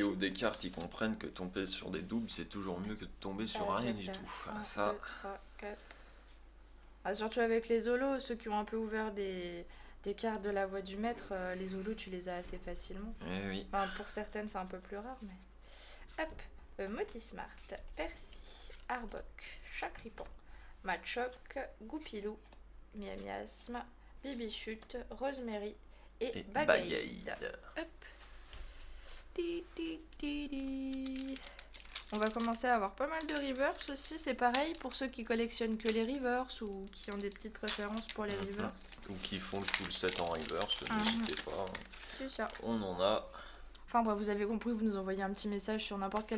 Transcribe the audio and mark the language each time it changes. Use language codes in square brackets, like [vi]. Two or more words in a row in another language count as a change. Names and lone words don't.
[fr] ouvrent des cartes, ils comprennent que tomber sur des doubles, c'est toujours mieux que de tomber sur rien c'est du clair. tout. 1, Ça, 2, 3, 4. Ah, surtout avec les holos, ceux qui ont un peu ouvert des cartes de la voix du maître, les holos, tu les as assez facilement. eh oui. Enfin, pour certaines, c'est un peu plus rare, mais. Hop, Motismart, Percy, Arbok, Chacripan, Machoc, Goupilou, Miamiasme, Bibichute, Rosemary et Et Bagaïd. Bagaïd. Hop. Di, di, di, di. On va commencer à avoir pas mal de reverse aussi, c'est pareil pour ceux qui collectionnent que les reverse ou qui ont des petites préférences pour les reverse. Ou qui font le full set en reverse, Mhm. n'hésitez pas. C'est ça. On en a. Enfin bref, vous avez compris, vous nous envoyez un petit message sur n'importe quelle